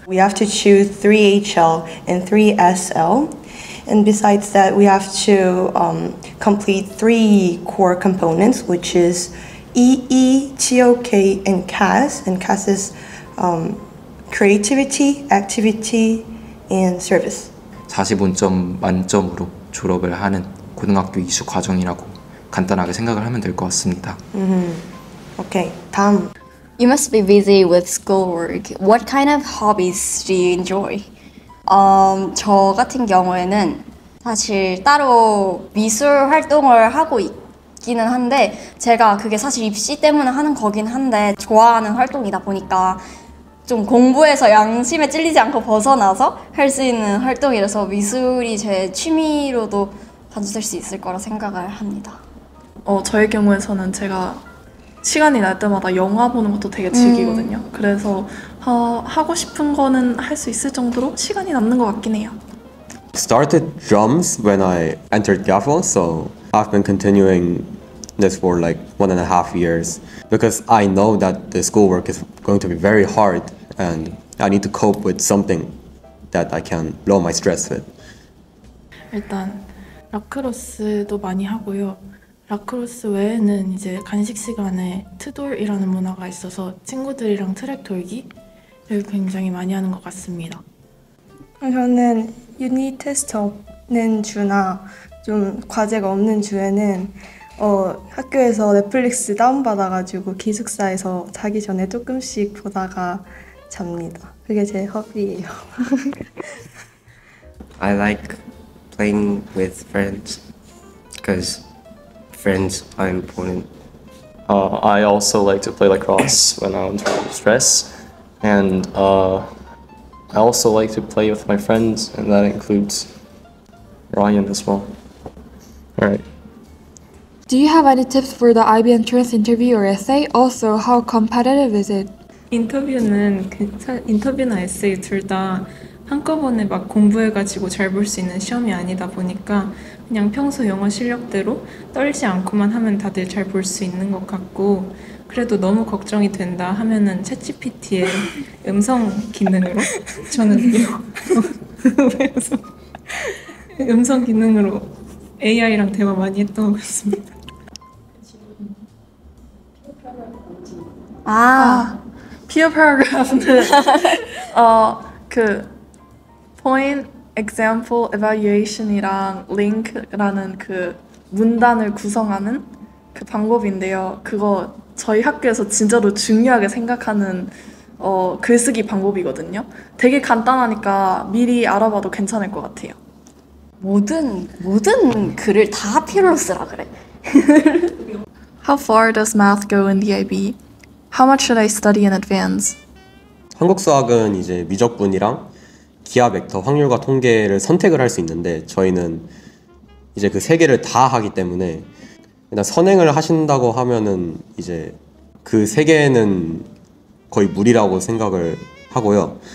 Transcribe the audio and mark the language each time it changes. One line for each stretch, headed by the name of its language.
English: We have to choose 3 HL and 3 SL. And besides that, we have to complete 3 core components, which is EE, TOK, and CAS. And CAS is creativity, activity, and service.
Korean: 45점 만점으로 졸업을 하는 고등학교 이수 과정이라고 간단하게 생각을 하면 될 것 같습니다. Okay, 다음.
English: You must be busy with schoolwork. What kind of hobbies do you enjoy?
Korean: 저 같은 경우에는 사실 따로 미술 활동을 하고 있기는 한데 제가 그게 사실 입시 때문에 하는 거긴 한데 좋아하는 활동이다 보니까 좀 공부에서 양심에 찔리지 않고 벗어나서 할 수 있는 활동이라서 미술이 제 취미로도 봐줄 수 있을 거라 생각을 합니다. 저의 경우에서는 제가 시간이 날 때마다 영화 보는 것도 되게 즐기거든요. 그래서 하고 싶은 거는 할 수 있을 정도로 시간이 남는 것 같긴 해요.
English: Started drums when I entered GAFO, so I've been continuing this for like 1.5 years because I know that the schoolwork is going to be very hard and I need to cope with something that I can lower my stress with.
Korean: 일단 라크로스도 많이 하고요. 라크로스 외에는 이제 간식 시간에 트돌이라는 문화가 있어서 친구들이랑 트랙 돌기를 굉장히 많이 하는 것 같습니다. 저는 유닛 테스트 없는 주나 좀 과제가 없는 주에는 학교에서 넷플릭스 다운받아가지고 기숙사에서 자기 전에 조금씩 보다가 잡니다. 그게 제 허비예요.
English: I like playing with friends because friends are important. I also like to play lacrosse when I'm under stress, and I also like to play with my friends, and that includes Ryan as well. All right. Do you have any tips for the IB entrance interview or essay? Also, how competitive is it?
Korean: 인터뷰나 에세이 둘 다 한꺼번에 막 공부해가지고 잘 볼 수 있는 시험이 아니다 보니까 그냥 평소 영어 실력대로 떨지 않고만 하면 다들 잘 볼 수 있는 것 같고 그래도 너무 걱정이 된다 하면은 챗GPT의 음성 기능으로 저는 음성 기능으로 AI랑 대화 많이 했던 것 같습니다.
English: peer paragraph
Korean: 는 그
English: point example evaluation
Korean: 이랑 link라는 그 문단을 구성하는 그 방법인데요. 그거 저희 학교에서 진짜로 중요하게 생각하는 글쓰기 방법이거든요. 되게 간단하니까 미리 알아봐도 괜찮을 것 같아요. 모든 글을 다 필요로 쓰라 그래. How far does math go in the IB? How much should I study in advance? 한국 수학은 이제 미적분이랑 기하 벡터, 확률과 통계를 선택을 할 수 있는데 저희는 이제 그 3개를 다 하기 때문에 일단 선행을 하신다고 하면은 이제 그 3개는 거의 무리라고 생각을 하고요.